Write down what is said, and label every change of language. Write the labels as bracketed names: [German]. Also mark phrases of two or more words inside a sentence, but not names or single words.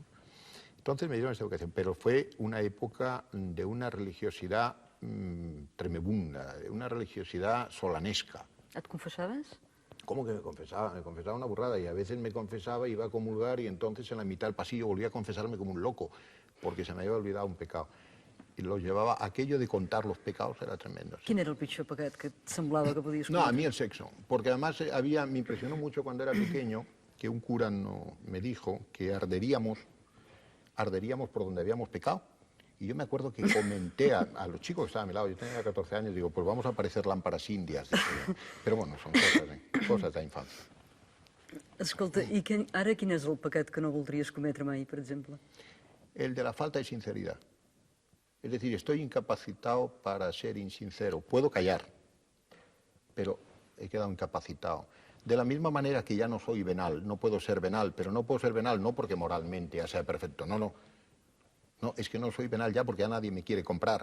[Spanish] Entonces me dieron esta educación, pero fue una época de una religiosidad tremebunda, de una religiosidad solanesca. [Catalan] Et confessaves? [Spanish] ¿Cómo que me confesaba? Me confesaba una burrada, y a veces me confesaba, iba a comulgar, y entonces en la mitad del pasillo volvía a confesarme como un loco, porque se me había olvidado un pecado. Y lo llevaba, aquello de contar los pecados era tremendo. Sí. [Catalan] Quin era el pitjor pecat que et semblava que podies [Spanish] No, [Catalan] cometre? [Spanish] a mí el sexo, porque además me impresionó mucho cuando era pequeño que un cura me dijo que arderíamos por donde habíamos pecado. Y yo me acuerdo que comenté a los chicos que estaban a mi lado, yo tenía 14 años, digo, pues vamos a parecer lámparas indias. Pero bueno, son cosas de la infancia. [Catalan] Escolta, i ara quin és el pecat que no voldries cometre mai, per exemple? [Spanish] El de la falta de sinceridad. Es decir, estoy incapacitado para ser insincero. Puedo callar, pero he quedado incapacitado. De la misma manera que ya no soy venal, no puedo ser venal, pero no puedo ser venal no porque moralmente ya sea perfecto, no, es que no soy venal ya porque ya nadie me quiere comprar.